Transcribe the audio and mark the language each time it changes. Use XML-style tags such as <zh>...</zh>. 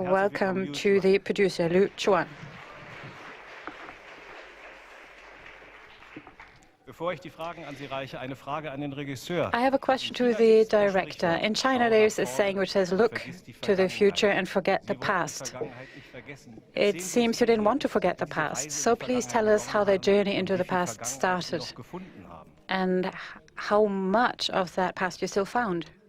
<en>a welcome to the producer, Liu Chuan.</en> <de>Bevor ich die Fragen an Sie reiche, eine Frage an den Regisseur.</de> <en>I have a question to the director. In China, there's a saying which says, look to the future and forget the past. It seems you didn't want to forget the past. So please tell us how their journey into the past started and how much of that past you still found.</en>